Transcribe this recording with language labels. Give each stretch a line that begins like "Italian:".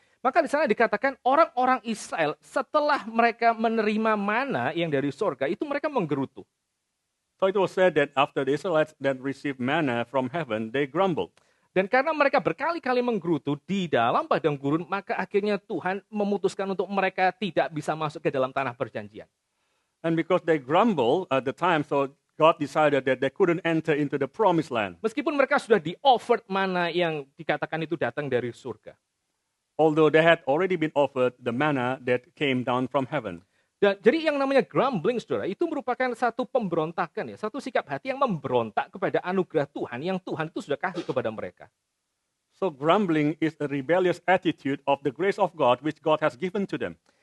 Indonesian: Maka di sana dikatakan orang-orang Israel setelah mereka menerima mana yang dari surga itu mereka menggerutu.
English: So it was said that after the Israelites that received manna from heaven, they grumbled.
Indonesian: Dan karena mereka berkali-kali menggerutu di dalam padang gurun, maka akhirnya Tuhan memutuskan untuk mereka tidak bisa masuk ke dalam tanah perjanjian.
English: And because they grumbled at the time, so God decided that they couldn't enter into the promised land.
Indonesian: Meskipun mereka sudah di-offered mana yang dikatakan itu datang dari surga.
English: Although they had already been offered the manna that came down from heaven.
Indonesian: Dan, jadi yang namanya grumbling, saudara, itu merupakan satu pemberontakan, ya, satu sikap hati yang memberontak kepada anugerah Tuhan yang Tuhan itu sudah kasih kepada mereka.
English: So grumbling is a rebellious attitude of the grace of God which God has given to them.